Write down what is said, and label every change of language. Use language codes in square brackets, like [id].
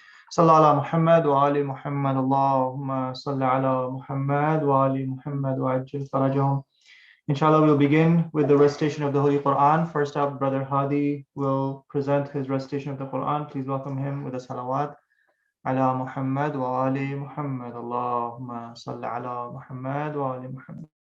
[ar] صلى على محمد وآل محمد اللهم صل على محمد وآل محمد وعجل فرجهم. [en] Inshallah, we'll begin with the recitation of the Holy Quran. First up, Brother Hadi will present his recitation of the Quran. Please welcome him with a salawat. [ar] على محمد وآل محمد اللهم صل على محمد وآل محمد.